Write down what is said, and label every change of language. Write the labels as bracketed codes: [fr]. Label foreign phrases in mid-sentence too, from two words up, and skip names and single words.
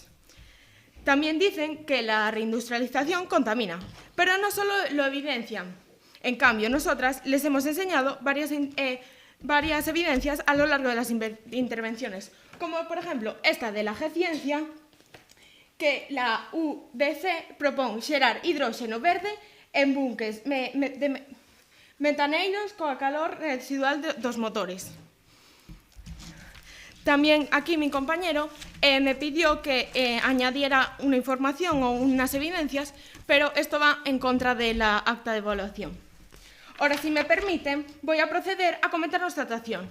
[es] También dicen que la reindustrialización contamina, pero no solo lo evidencian. En cambio, nosotras les hemos enseñado varias evidencias a lo largo de las intervenciones, como por ejemplo esta de la G-Ciencia, [gl] que la UDC propón xerar hidróxeno verde en buques metaneiros coa calor residual dos motores. [es] También aquí mi compañero me pidió que añadiera una información o unas evidencias, pero esto va en contra de la acta de evaluación. Ahora, si me permiten, voy a proceder a comentar nuestra actuación.